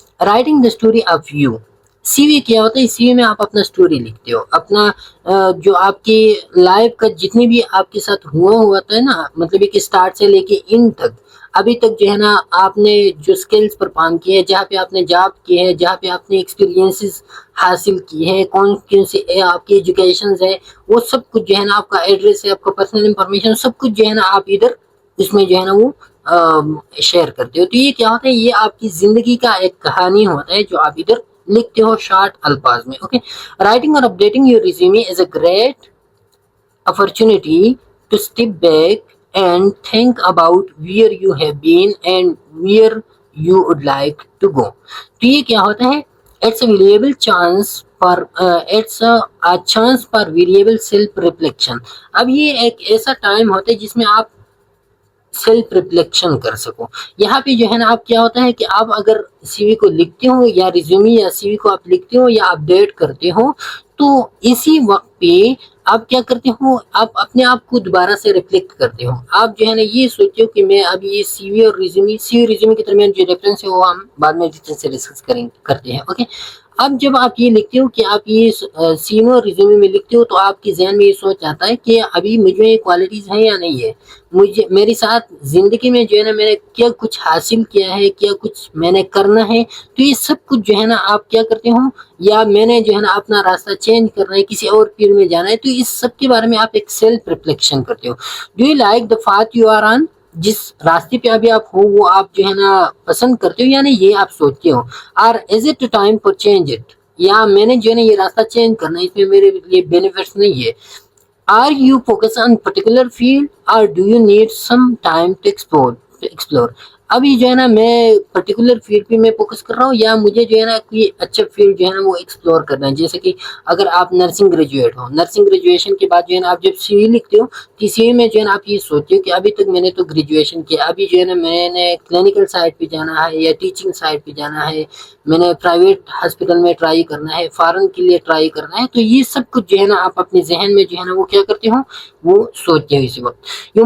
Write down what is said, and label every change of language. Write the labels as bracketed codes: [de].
[en] Writing the story of you. [hi] CV क्या होता है? सीवी में आप अपना स्टोरी लिखते हो, अपना जो आपकी लाइफ का जितनी भी आपके साथ हुआ था ना, मतलब कि स्टार्ट से लेके इन तक अभी तक जो है ना आपने जो स्किल्स परफॉर्म किए हैं, जहाँ पे आपने जॉब किए हैं, जहाँ पे आपने एक्सपीरियंसेस हासिल किए हैं, कौन कौन से आपकी एजुकेशन है, वो सब कुछ जो है ना, आपका एड्रेस है, आपका पर्सनल इंफॉर्मेशन, सब कुछ जो है ना आप इधर इसमें जो है ना वो शेयर करते हो। तो ये क्या होता है? ये आपकी जिंदगी का एक कहानी होता है जो आप इधर लिखते हो शॉर्ट अल्फाज में। [en] Okay, writing और updating your resume is a great opportunity to step back and think about where you have been and where you would like to go। [hi] तो ये क्या होता है? [en] It's a valuable chance for it's a chance for variable self reflection। [hi] अब ये एक ऐसा time होता है जिसमें आप सेल्फ रिफ्लेक्शन कर सको। यहाँ पे जो है ना आप क्या होता है कि आप अगर सीवी को लिखते हो या रिज्यूमी या सीवी को आप लिखते हो या अपडेट करते हो, तो इसी वक्त पे आप क्या करते हो? आप अपने आप को दोबारा से रिफ्लेक्ट करते हो। आप जो है ना ये सोचते हो कि मैं अब ये सीवी और रिज्यूमी, सीवी रिज्यूमी के दरमियान जो रेफरेंस है वो हम बाद में डिटेल से डिस्कस करेंगे करते हैं। ओके, अब जब आप ये लिखते हो कि आप ये सीवी और रिज्यूमी में लिखते हो, तो आपके जहन में ये सोच आता है कि अभी मुझे ये क्वालिटीज हैं या नहीं है, मुझे मेरे साथ जिंदगी में जो है ना मैंने क्या कुछ हासिल किया है, क्या कुछ मैंने करना है। तो ये सब कुछ जो है ना आप क्या करते हो, या मैंने जो है ना अपना रास्ता चेंज करना है, किसी और फील्ड में जाना है, तो इस सब के बारे में आप एक सेल्फ रिफ्लेक्शन करते हो। [en] Do you like the path you are on? [hi] जिस रास्ते पे अभी आप हो वो आप जो है ना पसंद करते हो या नहीं, ये आप सोचते हो। और [en] Is it time for change it? [hi] या मैंने जो है ना ये रास्ता चेंज करना है, इसमें मेरे लिए बेनिफिट्स नहीं है। [en] Are you focused on particular field or do you need some time to explore? [hi] अभी जो है ना मैं पर्टिकुलर फील्ड पे मैं फोकस कर रहा हूँ, या मुझे जो है ना कोई अच्छा फील्ड जो है ना वो एक्सप्लोर करना है। जैसे कि अगर आप नर्सिंग ग्रेजुएट हो, नर्सिंग ग्रेजुएशन के बाद जो है ना आप जब सीवी लिखते हो, तो सीवी में जो है ना आप ये सोचते हो कि अभी तक मैंने तो ग्रेजुएशन किया, अभी जो है ना मैंने क्लिनिकल साइड पे जाना है या टीचिंग साइड पे जाना है, मैंने प्राइवेट हॉस्पिटल में ट्राई करना है, फॉरेन के लिए ट्राई करना है। तो ये सब कुछ जो है ना आप अपने जहन में जो है ना वो क्या करते हो, वो सोचते हो इसी वक्त।